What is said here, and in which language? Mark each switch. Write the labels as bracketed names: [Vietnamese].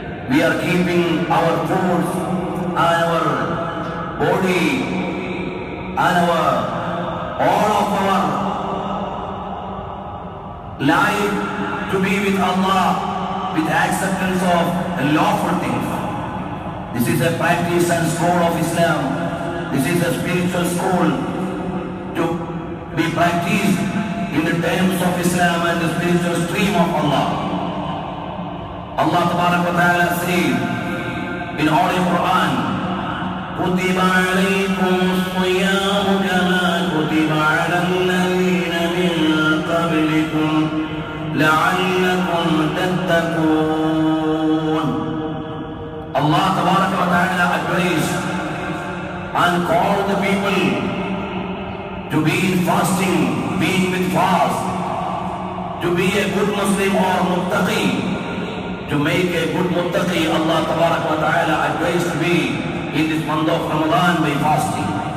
[English] We are keeping our food and our body and all of our life to be with Allah with acceptance of lawful things. This is a practice and school of Islam. This is a spiritual school to be practiced in the terms of Islam and the spiritual stream of Allah. Allah Tabarak wa Ta'ala says in Holy Quran, [Arabic] كُتِبَ عَلَيْكُمُ الصِّيَامُ كَمَا كُتِبَ عَلَى الَّذِينَ مِن قَبْلِكُمْ لَعَلَّكُمْ تَتَّقُونَ. [English] Allah Tabarak wa Ta'ala advised and called the people to be in fasting, being with fast, to be a good Muslim or muttaqi. To make a good muttaqi, Allah Tabarak wa Ta'ala advised to be in this month of Ramadan by fasting.